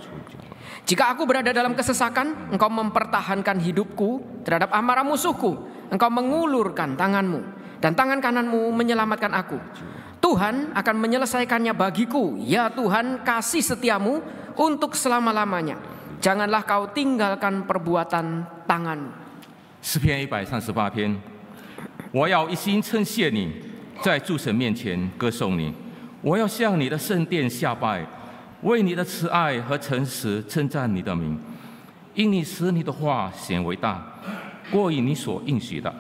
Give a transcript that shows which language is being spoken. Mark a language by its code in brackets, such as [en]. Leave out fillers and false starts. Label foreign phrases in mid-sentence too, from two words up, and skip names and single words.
[id] Jika aku berada dalam kesesakan, Engkau mempertahankan hidupku terhadap amarah musuhku. Engkau mengulurkan tangan-Mu dan tangan kanan-Mu menyelamatkan aku. Tuhan akan menyelesaikannya bagiku. Ya Tuhan, kasih setiamu untuk selama-lamanya. Janganlah Kau tinggalkan perbuatan tangan-Mu. [zh] 诗篇138篇，我要一心称谢你，在诸神面前歌颂你。我要向你的圣殿下拜，为你的慈爱和诚实称赞你的名。因你使你的话显为大，过于你所应许的。